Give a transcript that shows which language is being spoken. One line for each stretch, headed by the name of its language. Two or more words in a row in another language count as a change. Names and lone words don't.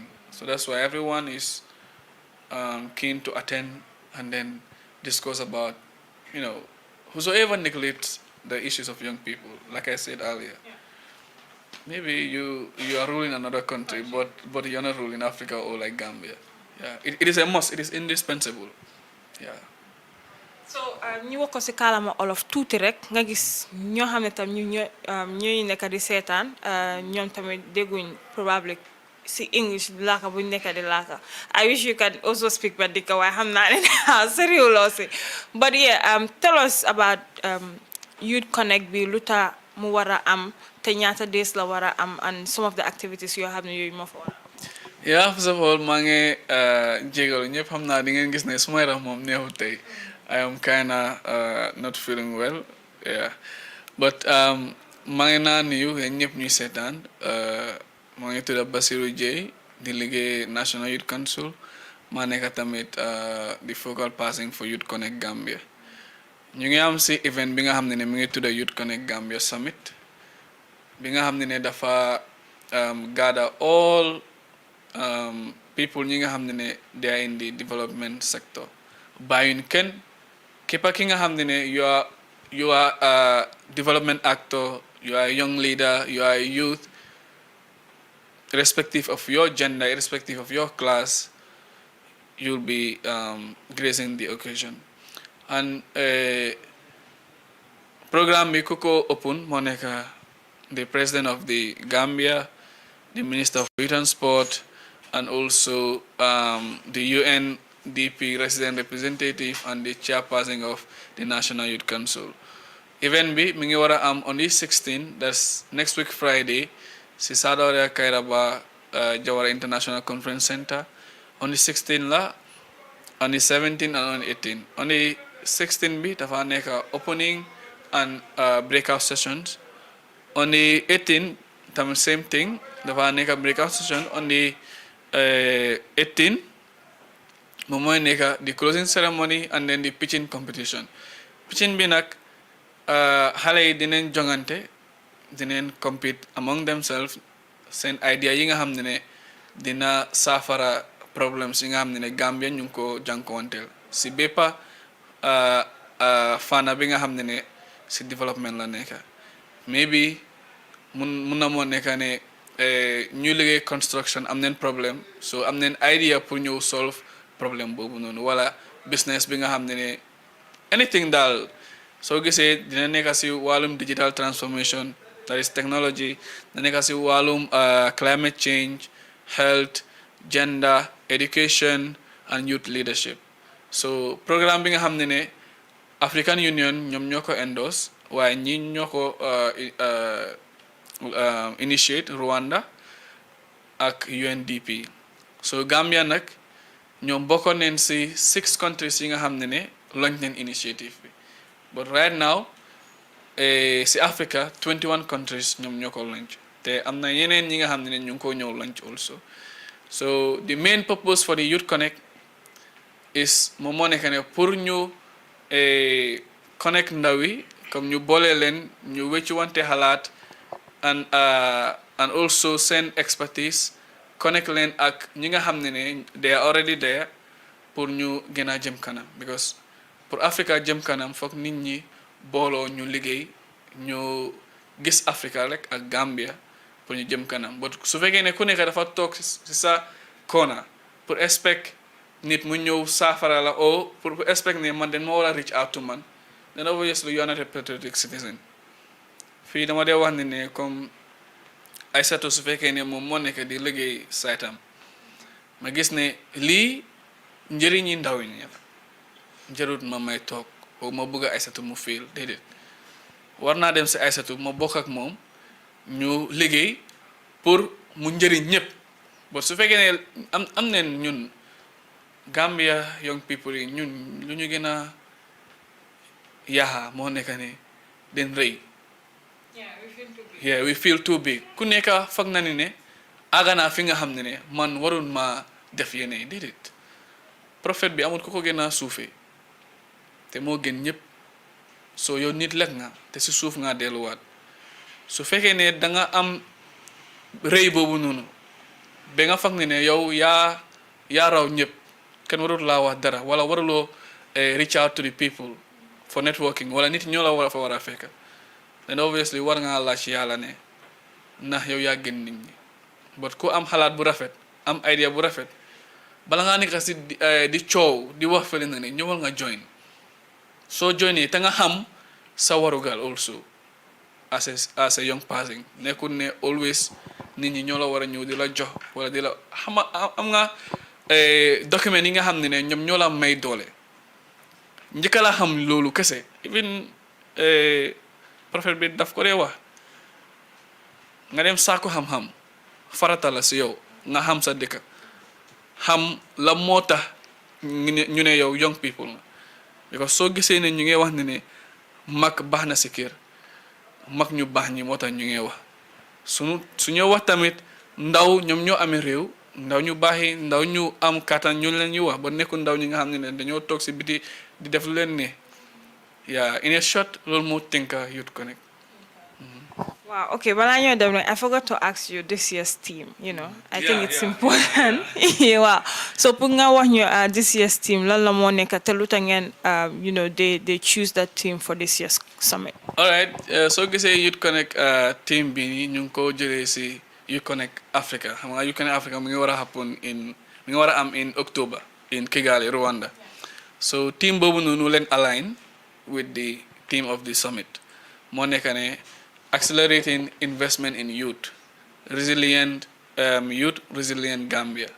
English: So that's why everyone is keen to attend and then discuss about, whosoever neglects the issues of young people. Like I said earlier. Yeah. Maybe you are ruling another country, but you're not ruling Africa or like Gambia. Yeah, it is a must. It is indispensable. Yeah.
Wolof: so ñu wax ko si kaalama olof tuuti rek nga gis ñoo xam ne tam ñooy nekk di seetaan ñoom tamit dégguñ probably si English laaka buñ nekk di laaka
English: I wish you can also speak Badika
Wolof: waaye xam naa ne sëriwuloo si
English: but yeah tell us about Youth Connect
Wolof: bi lu tax mu war a am te ñaata days la war a am
English: and some of the activities
Wolof: yoo xam ne yooyu moo fa war a am. Yeah, first of all maa ngi jégalu ñëpp xam naa di ngeen gis ne suma yaram moom neexut tey
English: I am kinda not feeling well yeah
Wolof: but maa ngi naa nuyu yéen ñëpp ñuy seetaan maa ngi tudd Basiru Jaye di liggéey National Youth Council maa nekk tamit di
English: focal person for Youth Connekt Gambia
Wolof: ñu ngi am si event bi nga xam ne mi ngi tudd Youth Connekt Gambia Summit bi nga xam ne dafa
English: gather all people
Wolof: ñi nga xam ne
English: they are in the development sector
Wolof: bàyyuñ kenn képp ki nga xam ne
English: you are a development actor you are a young leader you are a youth irrespective of your gender irrespective of your class you'll be gracing the occasion and
Wolof: programme bi ku ko open moo nekk
English: the president of the Gambia the minister of youth and sport and also the UNDP resident representative and the chairperson of the National Youth Council.
Wolof: Event bi mi ngi war a am
English: on the 16th, that's next week Friday,
Wolof: si Sadauria Kairaba Jawara International Conference Center.
English: On the 16th la, on the 17th and on the 18th. On the 16th
Wolof: bi dafa nekk
English: opening and breakout sessions. On the 18th, tam same thing,
Wolof: dafa nekk
English: breakout session. On the 18
Wolof: moom mooy nekk
English: the closing ceremony and then the pitching competition
Wolof: pitching bi nag xale yi dinañ jongante dinañ
English: compete among themselves
Wolof: seen idea yi nga xam ne dina saafara problems yi nga xam ne Gambia ñu ngi ko jànkuwanteel si bépp fànn bi nga xam ne si development la nekk maybe mun na moo nekk ne ñu liggéey construction am neen problème so am neen idea pour ñëw solve problème boobu noonu wala business bi nga xam ne anything daal soo gisee dina nekk si wàllum
English: digital transformation that is technology
Wolof: dina nekk si wàllum
English: climate change health gender education and youth leadership
Wolof: so programme bi nga xam ne African Union ñoom ñoo ko endorse waaye ñi ñoo ko initiate Rwanda ak UNDP so Gambia nag ñoom bokkoon neen si 6 countries yi nga xam ne launch neen initiative bi
English: but right now
Wolof: si Africa 21 countries ñoom ñoo ko launch te am na yeneen ñi nga xam ne ñu ngi ko ñëw
English: launch also so the main purpose for the Youth Connect
Wolof: is moom moo nekk ne pour ñu connect ndaw yi comme ñu boole leen ñu weccu wante xalaat
English: and also send expertise connect
Wolof: leen ak ñi nga xam ne
English: they are already there
Wolof: pour ñu gën a jëm kanam because pour Africa jëm kanam foog nit ñi booloo ñu liggéey ñu gis Africa rek ak Gambia pour ñu jëm kanam but su fekkee ne ku nekk dafa toog si sa corner pour expect nit mu ñëw saafara la o pour expect ne man den ma war a
English: reach out to
Wolof: man
English: then obviously you are not a patriotic citizen
Wolof: fii dama dee wax ne comme Aïssatou su fekkee ne moom moo nekk di liggéey saytam ma gis ne lii njëriñi ndaw ñi la jarut ma may toog o ma bëgg Aïssatou mu fiil déedéet war naa dem si Aïssatou ma bokk ak moom ñu liggéey pour mu njëriñ ñëpp but su fekkee ne am neen ñun Gambia
English: young people
Wolof: yi ñun lu ñu gën a yaxa moo nekk ne den rëy
English: yeah we feel too big
Wolof: ku nekk foog na ne àgg fi nga xam ne man warul ma def yeneen déedéet prophète bi amul ku ko gën a suufee te moo gën ñëpp soo yow nit lekk nga te si suuf nga delluwaat su fekkee ne da nga am rëy boobu noonu ba nga foog ne yow yaa raw ñëpp kenn warul laa wax dara wala waruloo
English: reach out to the people for networking
Wolof: wala nit ñoo la war a fekk
English: then obviously
Wolof: war ngaa laaj yàlla ne ndax yow yaa gën nit ñi but ku am xalaat bu rafet am idea bu rafet bala ngaa nekk si di coow di wax fële na ne ñëwal nga join
English: So join it
Wolof: nga ham sa warugal
English: also as a young person
Wolof: nekkul ne always nit ñi ñoo la war a ñëw di la jox wala di la xama am nga document yi nga xam ne ñoom ñoo la may doole njëkka la xam loolu kese even prophète bi daf ko dee wax nga dem saako xam-xam farata la si yow nga xam sa dëkk xam la moo tax ñu ne yow
English: young people
Wolof: nga because soo gisee ne ñu ngi wax ne mag baax na si kër mag ñu baax ñi moo tax ñu ngi wax suñu wax tamit ndaw ñoom ñoo amee réew ndaw ñu baax yi ndaw ñu am kattan ñu leen ñuy wax ba nekkul ndaw ñi nga xam ne dañoo toog si biti di def lu leen ne
English: yeah in a short
Wolof: loolu moo tënka Youth Connekt.
English: Wow, okay, but I forgot to ask you this year's team, I think it's important.
Wolof: Yeah, wow. So punga wax ñu
English: this year's team
Wolof: lan la moo nekk te lu tax ngeen
English: they choose that team for this year's summit. All right, so
Wolof: gisee Youth Connekt team bi nii ñu ngi ko jëlee si Youth Connekt Africa. Xam nga Youth Connekt Africa mu ngi war a am
English: in October in Kigali, Rwanda. So team
Wolof: boobu noonu leen
English: align with the theme of the summit.
Wolof: Moo nekk ne
English: accelerating investment in youth, resilient Gambia.